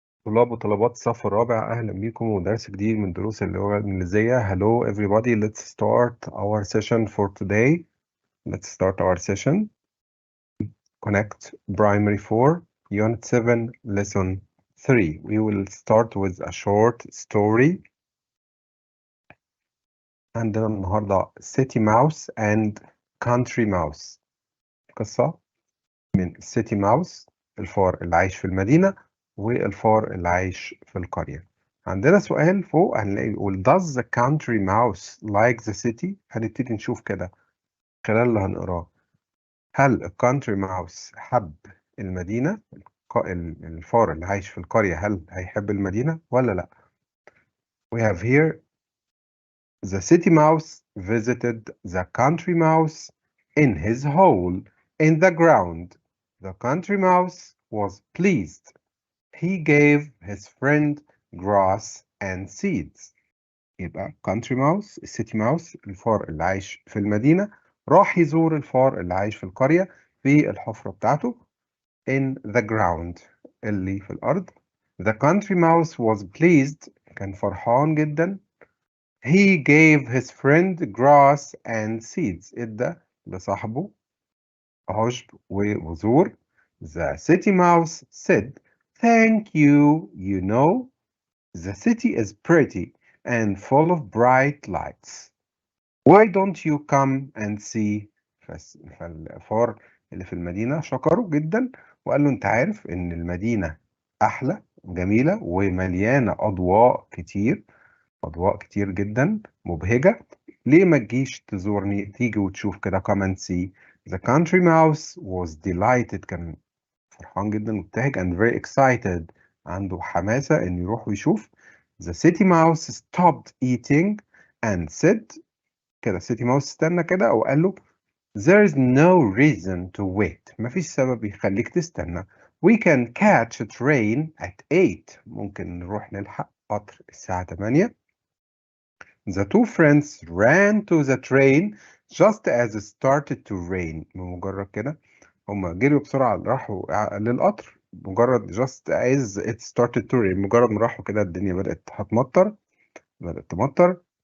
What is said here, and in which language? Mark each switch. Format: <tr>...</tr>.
<ar>طلاب وطلبات الصف الرابع، أهلا بكم ودرس جديد من دروس اللغة الإنجليزية.</ar> <en>Hello everybody, let's start our session for today. Let's start our session. Connect Primary 4, Unit 7, Lesson 3. We will start with a short story.</en> <ar>عندنا النهاردة City Mouse and Country Mouse. قصة من City Mouse، الفار اللي عايش في المدينة، والفار اللي عايش في القرية. عندنا سؤال فوق هنلاقي بيقول</ar> <en>Does the country mouse like the city؟</en> <ar>هنبتدي نشوف كده خلال اللي هنقراه. هل الكانتري ماوس حب المدينة؟ الفار اللي عايش في القرية هل هيحب المدينة ولا لا؟</ar> <en>We have here the city mouse visited the country mouse in his hole in the ground. The country mouse was pleased. He gave his friend grass and seeds.</en> <ar>يبقى country mouse city mouse الفار اللي عايش في المدينة راح يزور الفار اللي عايش في القرية في الحفرة بتاعته</ar> <en>in the ground</en> <ar>اللي في الأرض.</ar> <en>The country mouse was pleased</en> <ar>كان فرحان جدا.</ar> <en>He gave his friend grass and seeds</en> <ar>ادى لصاحبه عشب وبذور.</ar> <en>The city mouse said thank you, you know, the city is pretty and full of bright lights. Why don't you come and see?</en> <ar>فالفار اللي في المدينة شكره جدا وقال له انت عارف ان المدينة احلى جميلة ومليانة اضواء كتير جدا مبهجة. ليه ما تجيش تزورني، تيجي وتشوف كده</ar> <en>come and see. The country mouse was delighted</en> <ar>كان فرحان جدا مبتهج</ar> <en>and very excited</en> <ar>عنده حماسة إنه يروح ويشوف.</ar> <en>The city mouse stopped eating and said</en> <ar>كده city mouse استنى كده وقال له</ar> <en>there is no reason to wait.</en> <ar>مفيش سبب يخليك تستنى.</ar> <en>We can catch a train at 8.</en> <ar>ممكن نروح نلحق قطر الساعة 8.</ar> <en>The two friends ran to the train just as it started to rain.</en> <ar>بمجرد كده هما جريوا بسرعة راحوا للقطر مجرد</ar> <en>just as it started to rain.</en> <ar>مجرد ما راحوا كده الدنيا بدأت تمطر.</ar>